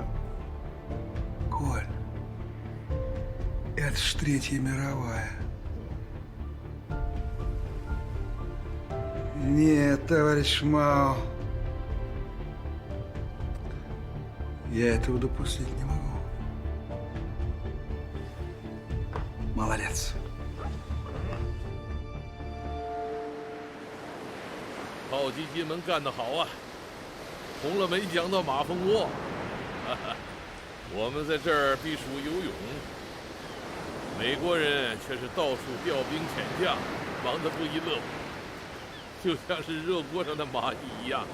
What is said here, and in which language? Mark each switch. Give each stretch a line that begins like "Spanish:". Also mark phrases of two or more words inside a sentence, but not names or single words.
Russian: Коль, это ж Третья мировая. Нет, товарищ Мао, я этого допустить не могу. Молодец.
Chinese: 炮击金门干得好啊！红了没讲到马蜂窝，我们在这儿避暑游泳，美国人却是到处调兵遣将，忙得不亦乐乎，就像是热锅上的蚂蚁一样。